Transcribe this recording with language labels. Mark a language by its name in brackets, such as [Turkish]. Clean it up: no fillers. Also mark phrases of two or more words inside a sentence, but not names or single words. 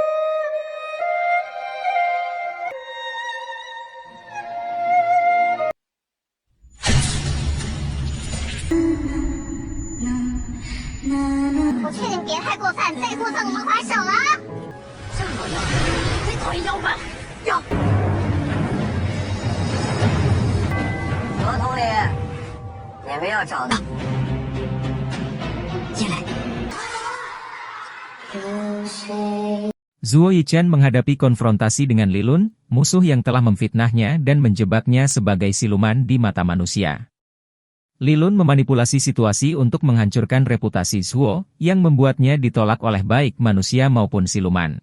[Chinese] 我劝你别太过分，再过分我们还手了。这么妖，最讨厌妖怪了。妖。合同里也没有找到。进来。 [Indonesian] Zuo Yichen menghadapi konfrontasi dengan Lilun, musuh yang telah memfitnahnya dan menjebaknya sebagai siluman di mata manusia. Lilun memanipulasi situasi untuk menghancurkan reputasi Zuo, yang membuatnya ditolak oleh baik manusia maupun siluman.